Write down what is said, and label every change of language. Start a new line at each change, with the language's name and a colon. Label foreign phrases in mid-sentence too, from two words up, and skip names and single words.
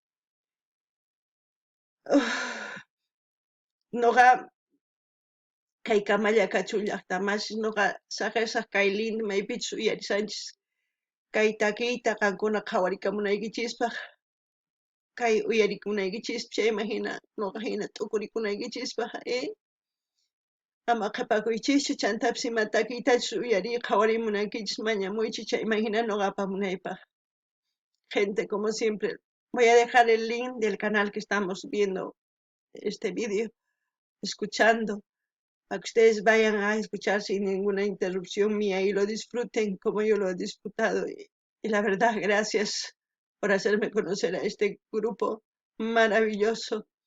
Quechua: nuqa kay Camallakachu llaqtamanshi nuqa saqirasaq kay Linda maypichus uyarisanchis kay takiyta qankuna qhawarikamunaykichispak kay uyarikunaykichis chayman hina nuqa hina t'ukurikunaykichispak ama qhipakuychischu chantapis ima takiytachus uyariyta qhawarimunankichis mañamuychis chayman hina nuqa apamunaypaq
Spanish: gente como siempre voy a dejar el link del canal que estamos viendo este video escuchando para que ustedes vayan a escuchar sin ninguna interrupción mía y lo disfruten como yo lo he disfrutado. Y la verdad, gracias por hacerme conocer a este grupo maravilloso.